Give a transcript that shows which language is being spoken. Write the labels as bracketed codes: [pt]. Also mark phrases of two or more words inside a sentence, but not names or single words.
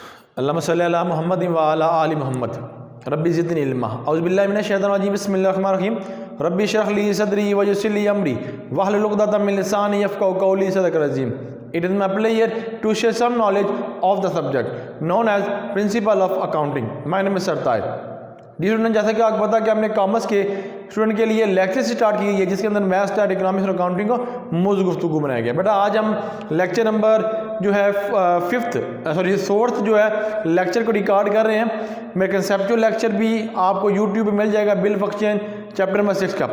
[ar] اللهم صل على محمد وعلى آل محمد رب زدني علما أعوذ بالله من الشيطان الرجيم بسم الله الرحمن الرحيم رب اشرح لي صدري ويسر لي أمري واحلل عقدة من لساني يفقهوا قولي صدق الله العظيم. [en] It is my pleasure to share some knowledge of the subject known as Principle of Accounting. My name is Sartaj. Dear student, [ur] جیسا کہ آپ کو پتا ہے کہ ہم نے کامرس کے اسٹوڈنٹ کے لیے [en] lecture start [ur] کی ہے جس کے اندر [en] Math, Stat, Economics [ur] اور اکاؤنٹنگ کو موجود گفتگو بنایا گیا. بیٹا آج ہم [en] lecture number [ur] جو ہے فورتھ جو ہے لیکچر کو ریکارڈ کر رہے ہیں. میرے [en] conceptual lecture [ur] بھی آپ کو یوٹیوب پہ مل جائے گا [en] bill function chapter number [ur] 6 کا.